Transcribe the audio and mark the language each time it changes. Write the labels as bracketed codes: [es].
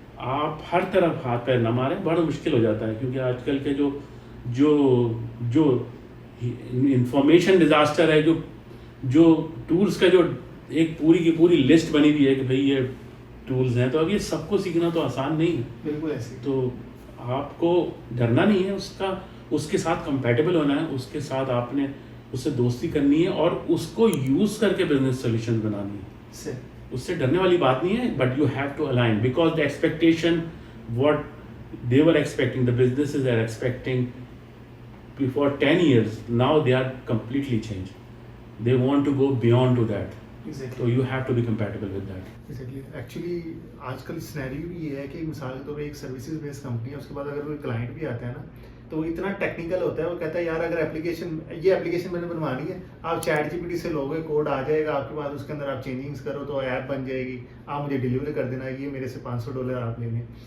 [ur] آپ ہر طرف ہاتھ پیر نہ ماریں، بڑا مشکل ہو جاتا ہے. کیونکہ آج کل کے جو انفارمیشن ڈیزاسٹر ہے، جو ٹولز کا جو ایک پوری کی پوری لسٹ بنی ہوئی ہے کہ بھئی یہ ٹولز ہیں، تو اب یہ سب کو سیکھنا تو آسان نہیں ہے. بالکل ایسے. تو آپ کو ڈرنا نہیں ہے، اس کے ساتھ کمپیٹیبل ہونا ہے، اس کے ساتھ آپ نے اس سے دوستی کرنی ہے اور اس کو یوز کر کے بزنس سولوشن بنانی ہے. اس سے ڈرنے والی بات نہیں ہے. [en] But you have to align because the expectation what they were expecting, the businesses are expecting before 10 years, now they are completely changed. They want to go beyond to that. Exactly. So you have to be compatible with that. Exactly. [ur] Actually آج کل scenario بھی یہ ہے کہ مثال کے طور پہ ایک سروسز بیس کمپنی ہے، اس کے بعد اگر کوئی کلائنٹ بھی آتا ہے نا تو وہ اتنا ٹیکنیکل ہوتا ہے، وہ کہتا ہے یار اگر یہ اپلیکیشن میں نے بنوانی ہے، آپ چیٹ GPT سے لوگے، کوڈ آ جائے گا آپ کے پاس، اس کے اندر آپ چینجنگس کرو تو ایپ بن جائے گی، آپ مجھے ڈیلیور کر دینا، یہ میرے سے $500 آپ لیں گے.